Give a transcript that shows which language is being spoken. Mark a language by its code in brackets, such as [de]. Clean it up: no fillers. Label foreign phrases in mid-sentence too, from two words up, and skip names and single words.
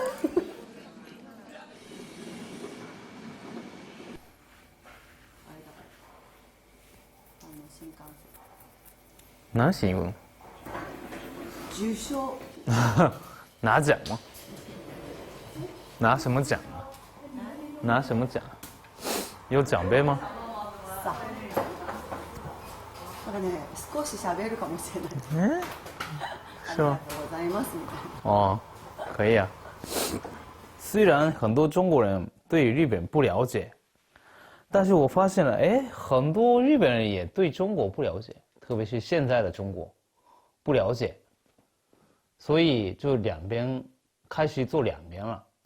[zh] 拿新闻。 [ja] 受賞。 [zh] 拿奖吗？拿什么奖啊？拿什么奖？有奖杯吗？ [ja] さあ。なんかね、少し喋るかもしれない。 [zh] 是吗？ [ja] ありがとうございますみたいな。 [zh] 哦，可以啊。虽然很多中国人对日本不了解，但是我发现了，哎，很多日本人也对中国不了解，特别是现在的中国不了解，所以就两边开始做两边了。